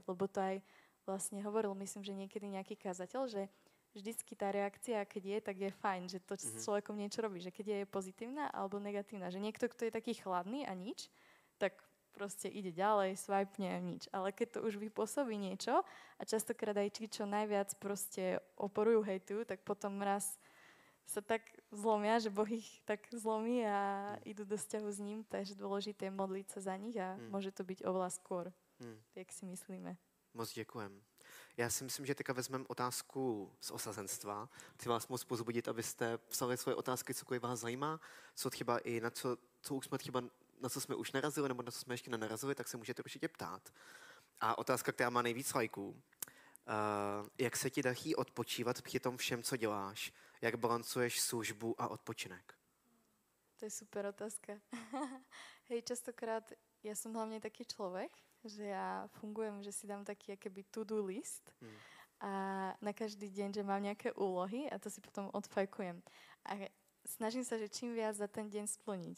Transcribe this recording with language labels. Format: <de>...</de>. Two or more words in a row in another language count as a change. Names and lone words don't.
<sk>Lebo to aj vlastne hovoril, myslím, že niekedy nejaký kazateľ, že vždycky tá reakcia, keď je, tak je fajn, že to s človekom niečo robí, že keď je pozitívna alebo negatívna, že niekto, kto je taký chladný a nič, tak proste ide ďalej, swipne a nič. Ale keď to už vypôsobí niečo a častokrát aj tí, čo najviac proste oporujú, hejtujú, tak potom raz sa tak zlomia, že Boh ich tak zlomí a idú do vzťahu s ním, takže dôležité je modliť sa za nich a môže to byť oveľa skôr, jak si myslíme.</sk> <cs>Moc děkujem. Já si myslím, že teďka vezmeme otázku z osazenstva. Chci vás moc pozbudit, abyste psali svoje otázky, cokoliv vás zajímá, co třeba i na co už jsme třeba, na co jsme už narazili, nebo na co jsme ještě nenarazili, tak se můžete určitě ptát. A otázka, která má nejvíc lajků. Jak se ti daří odpočívat při tom všem, co děláš? Jak balancuješ službu a odpočinek? To je super otázka.</cs> <sk>Hej, častokrát ja som hlavne taký človek, že ja fungujem, že si dám taký akoby</sk> <en>to-do list</en> <sk>a na každý deň, že mám nejaké úlohy a to si potom odfajkujem. A snažím sa, že čím viac za ten deň splniť.</sk>